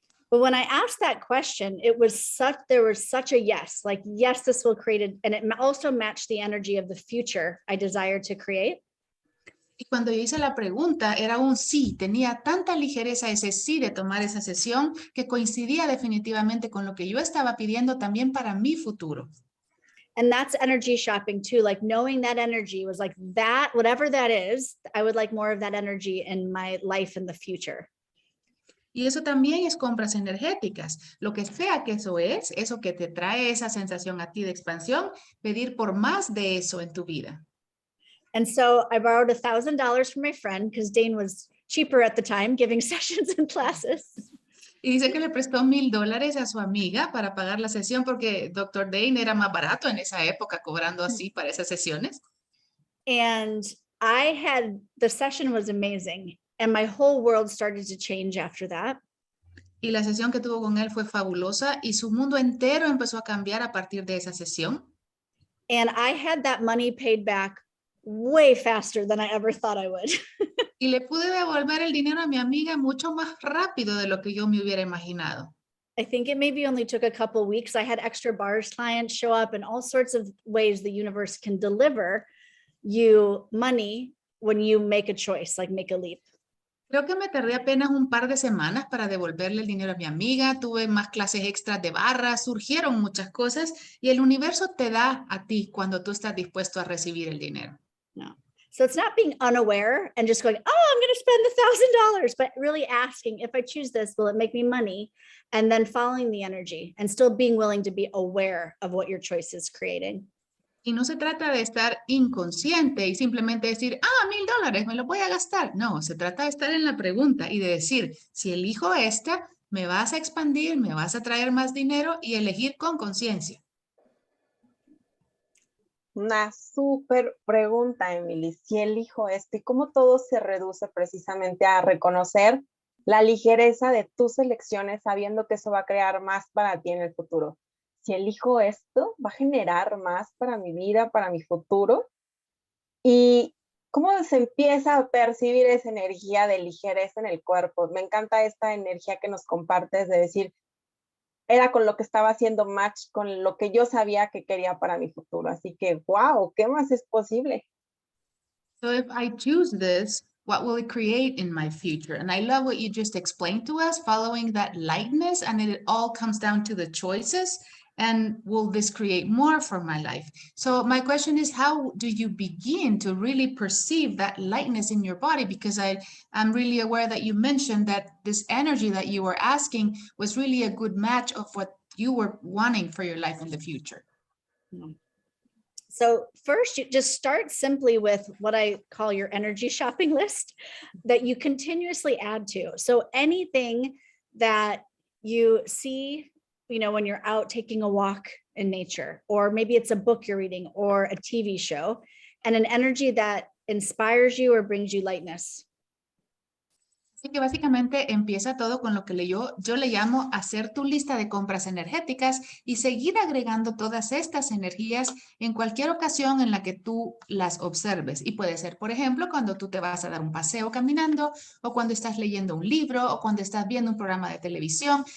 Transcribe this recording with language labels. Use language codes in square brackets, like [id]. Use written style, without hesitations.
[en] But when I asked that question, there was such a yes, like, yes, this will create it. And it also matched the energy of the future I desired to create. [es] Y cuando yo hice la pregunta, era un sí, tenía tanta ligereza ese sí de tomar esa sesión que coincidía definitivamente con lo que yo estaba pidiendo también para mi futuro. [en] And that's energy shopping too, like knowing that energy was like that, whatever that is, I would like more of that energy in my life in the future. [es] Y eso también es compras energéticas. Lo que sea que eso es, eso que te trae esa sensación a ti de expansión, pedir por más de eso en tu vida. [en] And so I borrowed $1,000 from my friend because Dane was cheaper at the time, giving sessions and classes. [es] Y dice que le prestó $1,000 a su amiga para pagar la sesión porque Dr. Dane era más barato en esa época, cobrando así para esas sesiones. [en] And the session was amazing. And my whole world started to change after that. [es] Y la sesión que tuvo con él fue fabulosa y su mundo entero empezó a cambiar a partir de esa sesión. [en] And I had that money paid back way faster than I ever thought I would. [es] Y le pude devolver el dinero a mi amiga mucho más rápido de lo que yo me hubiera imaginado. [en] I think it maybe only took a couple weeks. I had extra bars clients show up and all sorts of ways the universe can deliver you money when you make a choice, like make a leap. [es] Creo que me tardé apenas un par de semanas para devolverle el dinero a mi amiga. Tuve más clases extras de barras, surgieron muchas cosas y el universo te da a ti cuando tú estás dispuesto a recibir el dinero. No. [en] So it's not being unaware and just going, oh, I'm going to spend $1,000, but really asking, if I choose this, will it make me money? And then following the energy and still being willing to be aware of what your choice is creating. [es] Y no se trata de estar inconsciente y simplemente decir, $1,000, me lo voy a gastar. No, se trata de estar en la pregunta y de decir, si elijo esta, me vas a expandir, me vas a traer más dinero y elegir con conciencia. Una súper pregunta, Emily. Si elijo esto y cómo todo se reduce precisamente a reconocer la ligereza de tus elecciones, sabiendo que eso va a crear más para ti en el futuro. Si elijo esto, va a generar más para mi vida, para mi futuro. Y cómo se empieza a percibir esa energía de ligereza en el cuerpo. Me encanta esta energía que nos compartes de decir, era con lo que estaba haciendo match, con lo que yo sabía que quería para mi futuro. Así que, wow, ¿qué más es posible? [en] So if I choose this, what will it create in my future? And I love what you just explained to us, following that lightness, and it all comes down to the choices. And will this create more for my life? So my question is, how do you begin to really perceive that lightness in your body? Because I'm really aware that you mentioned that this energy that you were asking was really a good match of what you were wanting for your life in the future. So first, you just start simply with what I call your energy shopping list that you continuously add to. So anything that you see, you know, when you're out taking a walk in nature, or maybe it's a book you're reading or a TV show, and an energy that inspires you or brings you lightness. [es] Así que básicamente empieza todo con lo que yo le llamo hacer tu lista de compras energéticas y seguir agregando todas estas energías en cualquier ocasión en la que tú las observes. Y puede ser, por ejemplo, cuando tú te vas a dar un paseo caminando, o cuando estás leyendo un libro, o cuando estás viendo un programa de televisión.